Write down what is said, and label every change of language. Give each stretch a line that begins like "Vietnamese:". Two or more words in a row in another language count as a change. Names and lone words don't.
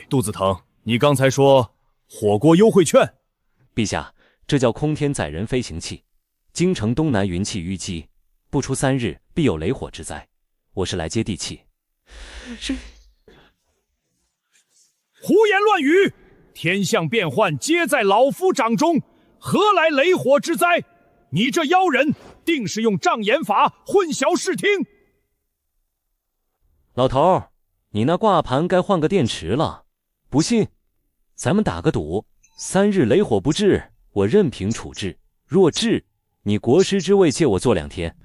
Chinese: 肚子疼，你刚才说火锅优惠券？陛下，这叫空天载人飞行器，京城东南云气淤积，不出3日必有雷火之灾。我是来接地气。是。胡言亂語！天象變幻皆在老夫掌中，何來雷火之災？你這妖人，定是用障眼法混淆視聽。老頭，你那掛盤該換個電池了。不信，咱們打個賭，3日雷火不至，我任憑處置；若至，你國師之位借我做2天。